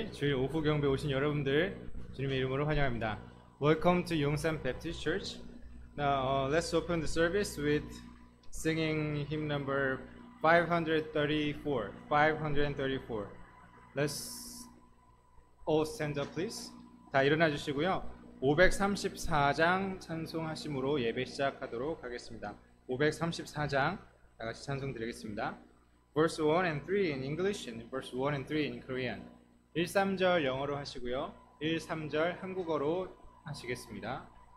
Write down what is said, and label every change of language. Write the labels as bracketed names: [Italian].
[Korean] 주일 오후 경배 오신 여러분들 주님의 이름으로 환영합니다. [English] Welcome to Yongsan Baptist Church. Now let's open the service with singing hymn number 534. 534. Let's all stand up, please. [Korean] 다 일어나 주시고요. 534장 찬송하심으로 예배 시작하도록 하겠습니다. 534장 다 같이 찬송 드리겠습니다. [English] Verse 1 and 3 in English and verse 1 and 3 in Korean. [Korean] 1, 3절 영어로 하시고요. 1, 3절 한국어로 하시겠습니다.